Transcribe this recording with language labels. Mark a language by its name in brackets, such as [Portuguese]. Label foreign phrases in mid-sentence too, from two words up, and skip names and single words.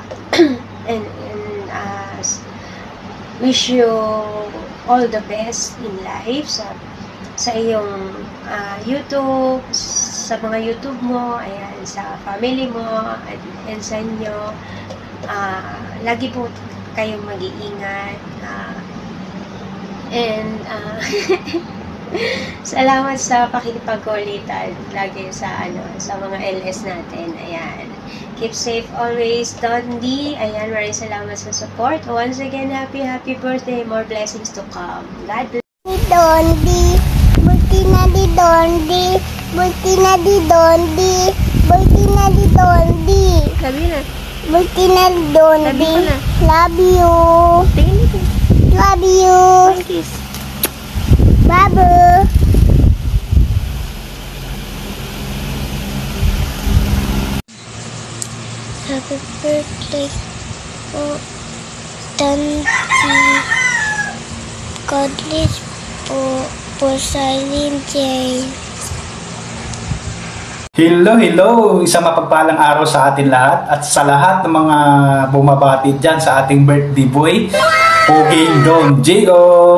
[English] and wish you all the best in life [Filipino] sa iyong YouTube, sa mga YouTube mo, ayan, sa family mo, and sa inyo. Lagi po kayong mag-iingat. Salamat sa pakikipagkulitan lagi sa mga LS natin. Ayan. [English] Keep safe always, Dondi. [Filipino] Ayan, maraming salamat sa support. [English] Once again, happy birthday. More blessings to come. God bless. Dondi, bulti na di Dondi, bulti na di Dondi, bulti na di Dondi. [Filipino] Sabi na. Bulti na di Dondi. [English] Love you. [Filipino] Tingin dito. [English] Love you. Kiss. [Filipino] Babu. [English] Happy birthday [Filipino] po, Dondi. [English] God bless [Filipino] po Silent Jane. Hello! Isang mapagpalang araw sa atin lahat at sa lahat ng mga bumabati dyan sa ating birthday boy, Poging Don Diego.